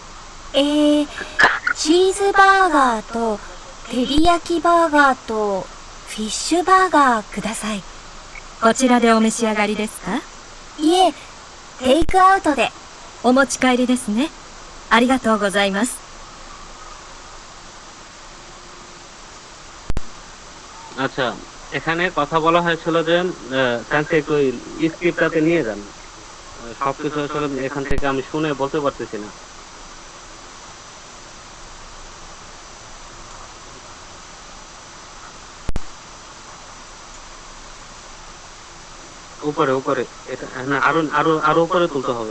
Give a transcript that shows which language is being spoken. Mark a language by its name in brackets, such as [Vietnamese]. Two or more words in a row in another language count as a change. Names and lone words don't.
[Japanese] チーズバーガーと照り焼きバーガーとフィッシュバーガーください。こちらでお召し上がりですか？いえ、テイクアウトで。お持ち帰りですね。ありがとうございます。 [Bangla] আচ্ছা এখানে কথা বলা হয়েছিল যে একটু স্ক্রিপ্টটাতে নিয়ে যান, সবকিছু আসলে এখান থেকে আমি শুনে বলতে পারতেছি না। উপরে উপরে এটা না, আরো আরো আরো উপরে তুলতে হবে।